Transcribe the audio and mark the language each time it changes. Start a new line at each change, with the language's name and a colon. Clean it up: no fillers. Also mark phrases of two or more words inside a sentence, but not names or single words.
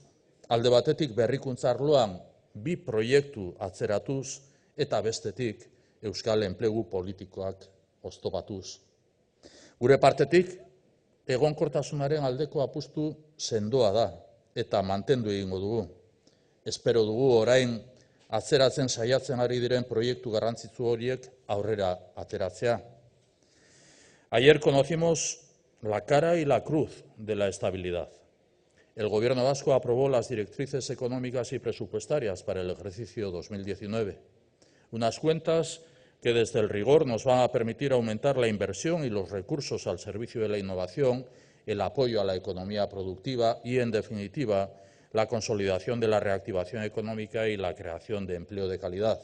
Basque: Alde batetik berrikuntza arloan 2 proiektu atzeratuz eta bestetik euskal enplegu politikoak oztopatuz. Gure partetik, egonkortasunaren aldeko apustu sendoa da eta mantendu egingo dugu. Espero dugu orain atzeratzen saiatzen ari diren proiektu garrantzitsu horiek aurrera ateratzea.
Spanish: Ayer conocimos la cara y la cruz de la estabilidad. El Gobierno vasco aprobó las directrices económicas y presupuestarias para el ejercicio 2019. Unas cuentas que desde el rigor nos van a permitir aumentar la inversión y los recursos al servicio de la innovación, el apoyo a la economía productiva y, en definitiva, la consolidación de la reactivación económica y la creación de empleo de calidad.